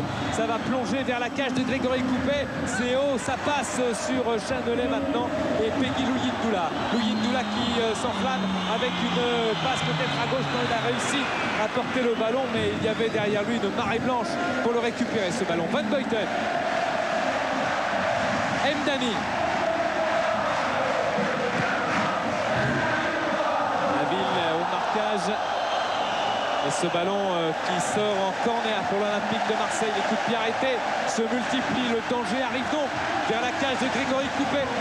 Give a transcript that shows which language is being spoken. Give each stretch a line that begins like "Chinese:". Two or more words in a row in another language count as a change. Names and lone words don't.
French: Ça va plonger vers la cage de Grégory Coupet. C'est haut, ça passe sur Chanelet maintenant. Et Peggy Luyindula. Luyindula qui s'enflamme avec une passe peut-être à gauche quand il a réussi à porter le ballon. Mais il y avait derrière lui une marée blanche pour le récupérer ce ballon. Van Buiten. Mdani. La ville au marquage. Et ce ballon qui sort en corner pour l'Olympique de Marseille. Les coups de pied arrêtés se multiplient. Le danger arrive donc vers la cage de Grégory Coupet.